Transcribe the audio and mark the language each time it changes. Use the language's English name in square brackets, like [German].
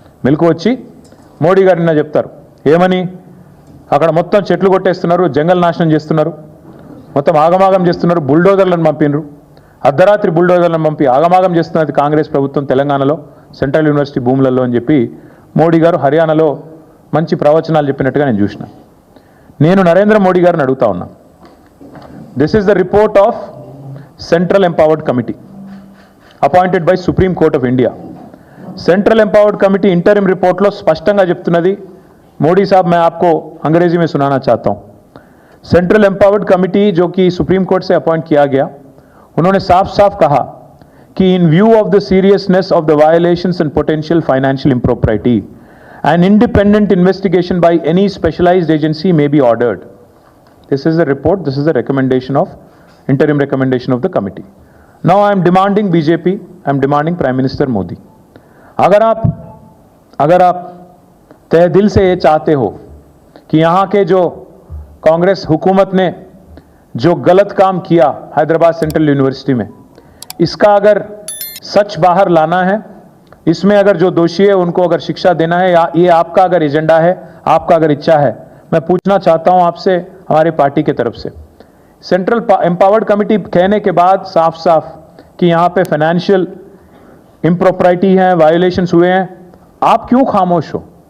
[Telugu] మెలకు వచ్చి మోడీ గారు నిన్న చెప్తారు ఏమని, అక్కడ మొత్తం చెట్లు కొట్టేస్తున్నారు, జంగల్ నాశనం చేస్తున్నారు, మొత్తం ఆగమాగం చేస్తున్నారు, బుల్డోజర్లను పంపినరు, అర్ధరాత్రి బుల్డోజర్లను పంపి ఆగమాగం చేస్తున్నది కాంగ్రెస్ ప్రభుత్వం తెలంగాణలో సెంట్రల్ యూనివర్సిటీ భూములలో అని చెప్పి మోడీ గారు హర్యానాలో మంచి ప్రవచనాలు చెప్పినట్టుగా నేను చూసిన. నేను నరేంద్ర మోడీ గారిని అడుగుతా ఉన్నా, [English] This is the report of central empowered committee appointed by Supreme Court of India. Central empowered committee interim report [Telugu] लो स्पष्टंगा చెప్తున్నది. [Hindi] मोदी साहब मैं आपको अंग्रेजी में सुनाना चाहता हूं. [English] central empowered committee [Hindi] जो कि सुप्रीम कोर्ट से अपॉइंट किया गया, उन्होंने साफ साफ कहा कि [English] In view of the seriousness of the violations and potential financial impropriety an independent investigation by any specialized agency may be ordered. This is the report, this is the recommendation of interim recommendation of the committee. Now I am demanding BJP, I am demanding Prime Minister Modi, [Hindi] अगर आप तहे दिल से ये चाहते हो कि यहाँ के जो कांग्रेस हुकूमत ने जो गलत काम किया हैदराबाद सेंट्रल यूनिवर्सिटी में, इसका अगर सच बाहर लाना है, इसमें अगर जो दोषी है उनको अगर शिक्षा देना है, या ये आपका अगर एजेंडा है, आपका अगर इच्छा है, मैं पूछना चाहता हूं आपसे, हमारे पार्टी के तरफ से, सेंट्रल एम्पावर्ड कमिटी कहने के बाद साफ साफ कि यहां पे फाइनेंशियल इम्प्रोप्राइटी है, वायोलेशंस हुए हैं, आप क्यों खामोश हो?